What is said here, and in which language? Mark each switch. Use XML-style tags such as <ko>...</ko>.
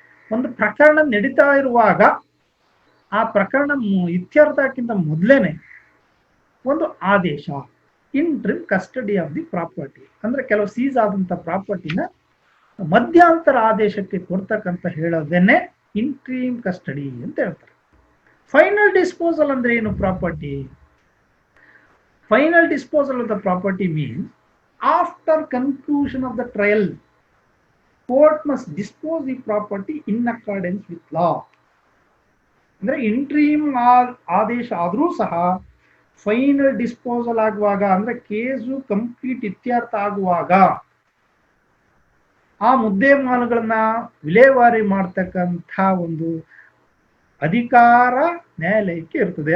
<kn>ಒಂದು ಪ್ರಕರಣ ನಡೀತಾ ಇರುವಾಗ ಆ ಪ್ರಕರಣ ಇತ್ಯರ್ಥಕ್ಕಿಂತ ಮೊದಲೇನೆ ಒಂದು ಆದೇಶ, interim custody of the property ಅಂದ್ರೆ ಕೆಲವು ಸೀಸ್ ಆದಂತ ಪ್ರಾಪರ್ಟಿನ ಮಧ್ಯಂತರ ಆದೇಶಕ್ಕೆ ಕೊಡ್ತಕ್ಕಂತ ಹೇಳೋದೇನೆ ಇಂಟ್ರಿಮ್ ಕಸ್ಟಡಿ ಅಂತ ಹೇಳ್ತಾರೆ. ಫೈನಲ್ ಡಿಸ್ಪೋಸಲ್ ಅಂದ್ರೆ ಏನು property?</kn> <en>Final disposal of the property means after conclusion of the trial, court must dispose the property in accordance with law.</en> <kn>ಅಂದ್ರೆ ಇಂಟ್ರೀಮ್ ಆದೇಶ ಆದ್ರೂ ಸಹ ಫೈನಲ್ ಡಿಸ್ಪೋಸಲ್ ಆಗುವಾಗ ಅಂದ್ರೆ ಕೇಸು ಕಂಪ್ಲೀಟ್ ಇತ್ಯರ್ಥ ಆಗುವಾಗ ಆ ಮುದ್ದೆ-ಮಾಲುಗಳನ್ನ ವಿಲೇವಾರಿ ಮಾಡ್ತಕ್ಕಂಥ ಒಂದು ಅಧಿಕಾರ ನ್ಯಾಯಾಲಯಕ್ಕೆ ಇರ್ತದೆ.</kn>